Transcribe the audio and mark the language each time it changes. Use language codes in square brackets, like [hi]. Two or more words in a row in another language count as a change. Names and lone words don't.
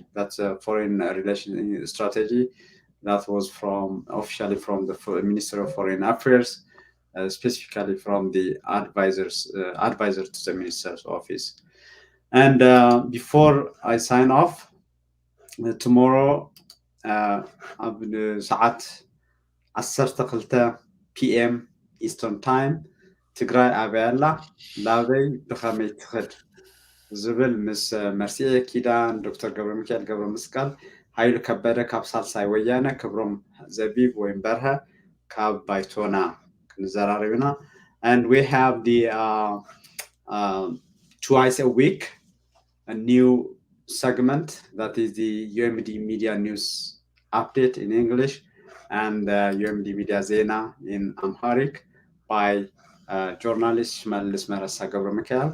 [en] That's a foreign relations strategy that was officially from the Minister of Foreign Affairs, specifically from the advisor to the Minister's office. And before I sign off, tomorrow [ti] ساعات 12 [en] PM Eastern Time [ti] ትግራይ ኣበያላ ላበይ ብኸመይ ትኽድ ዝብል ምስ መርሲኤ ኪዳን ዶክተር ገብረ ሚካኤል ገብረ መስቀል ሃይሉ ከበደ ካብ ሳልሳይ ወያነ ክብሮም ዘቢብ ወይም በርሀ ካብ ባይቶና ክንዘራረብ ኢና. [en] And we have the twice a week a new segment that is the UMD Media News Update in English and UMD Media Zena in Amharic by journalist Shmalis Marasa Gabra Mikael.